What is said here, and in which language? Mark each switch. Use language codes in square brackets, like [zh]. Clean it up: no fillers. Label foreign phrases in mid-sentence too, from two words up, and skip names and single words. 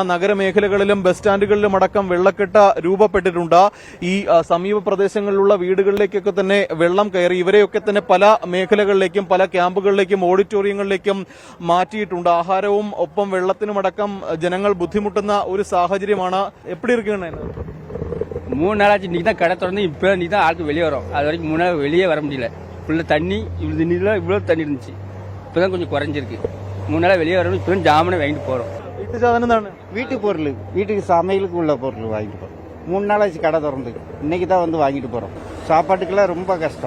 [ml] നഗരമേഖലകളിലും ബസ് സ്റ്റാൻഡുകളിലും അടക്കം വെള്ളക്കെട്ട് രൂപപ്പെട്ടിട്ടുണ്ട്. ഈ സമീപ പ്രദേശങ്ങളിലുള്ള വീടുകളിലേക്കൊക്കെ തന്നെ വെള്ളം കയറി. ഇവരെയൊക്കെ തന്നെ പല മേഖലകളിലേക്കും പല ക്യാമ്പുകളിലേക്കും ഓഡിറ്റോറിയങ്ങളിലേക്കും മാറ്റിയിട്ടുണ്ട്. ആഹാരവും ഒപ്പം വെള്ളത്തിനുമടക്കം ജനങ്ങൾ ബുദ്ധിമുട്ടുന്ന ഒരു സാഹചര്യമാണ്. എപ്പിടി ഇരിക്കുകയാണ്? [ta] 3 நாளாச்சு. இன்னைக்கு தான் கடை திறந்து இப்போ நீ தான் ஆளுக்கு வெளியே வரும். அது வரைக்கும் 3 நாள் வெளியே வர முடியல. ஃபுல்லாக தண்ணி இவ்வளோ தண்ணி இருந்துச்சு. இப்போ தான் கொஞ்சம் குறைஞ்சிருக்கு. 3 நாளாக வெளியே வரணும். இப்போ தான் ஜாமனை வாங்கிட்டு போகிறோம். வீட்டு பொருள், வீட்டுக்கு சமையலுக்கு உள்ள பொருள் வாங்கிட்டு போகிறோம். 3 நாளாச்சு கடை திறந்து. இன்னைக்கு தான் வந்து வாங்கிட்டு போகிறோம். சாப்பாட்டுக்கெல்லாம் ரொம்ப கஷ்டம்.